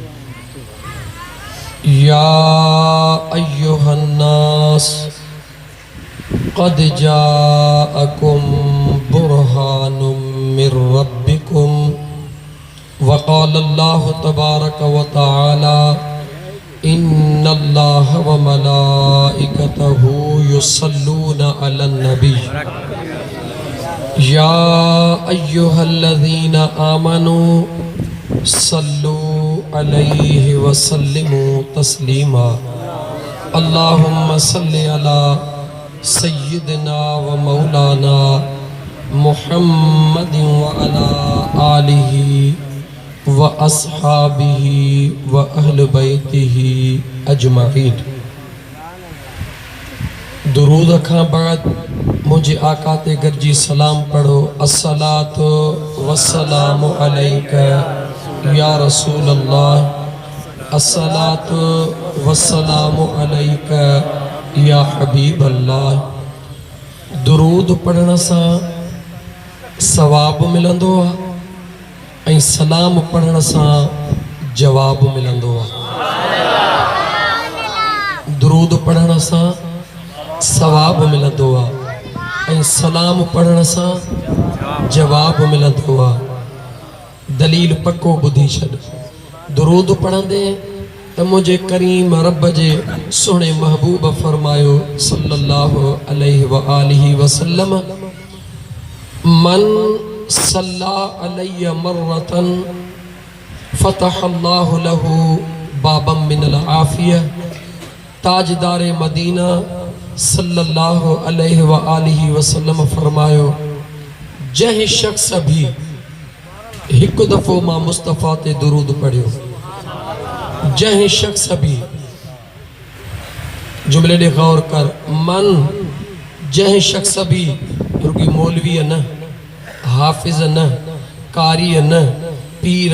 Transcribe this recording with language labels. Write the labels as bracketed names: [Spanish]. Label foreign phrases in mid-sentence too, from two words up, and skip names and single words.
[Arabic] يا أيها الناس قد جاءكم برهان من ربكم وقال الله تبارك وتعالى إن الله وملائكته يصلون على النبي يا أيها الذين آمنوا صلوا عليه وسلموا تسليما. اللهم صل على سيدنا ومولانا محمد وعلى آله وأصحابه وأهل بيته أجمعين. [Sindhi] दुरूद खां बाद मुझे आका ते गरजी सलाम पढ़ो। [Arabic] الصلاة والسلام عليك يا رسول الله، الصلاة والسلام عليك يا حبيب الله. [Sindhi] दुरूद पढ़ण सां सवाब मिलंदो आहे ऐं सलाम पढ़ण सां जवाब मिलंदो आहे। दुरूद पढ़ण सां सवाब मिलंदो आहे ऐं सलाम पढ़ण सां जवाब मिलंदो आहे। दलील पक्को ॿुधी छॾ। दुरूद पढ़ंदे त मुझे करीम रब जे सुहिणे महबूब फरमायो [Arabic] صلى الله عليه وآله وسلم من صلى علي مرة فتح الله له بابا من العافية. [Sindhi] ताजदार मदीना [Arabic] صلى الله عليه وآله وسلم [Sindhi] फरमायो जंहिं शख्स भी हिकु दफ़ो मां मुस्तफ़ा ते दुरूद पढ़ियो, जंहिं शख्स भी, जुमले ॾे गौर कर, मन जंहिं शख्स भी, रुकी मौलवी न, हाफिज न, कारी न, पीर